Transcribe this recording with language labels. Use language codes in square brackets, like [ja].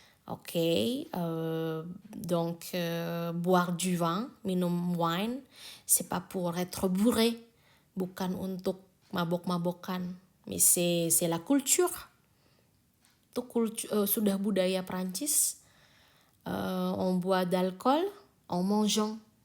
[fr] Oke, donc boire du vin, [id] minum wine, [fr] c'est pas pour être bourré, [id] bukan untuk mabok-mabokan, [fr] mais c'est la culture. [id] Itu sudah budaya Prancis. [fr] On boit d'alcool en mangeant.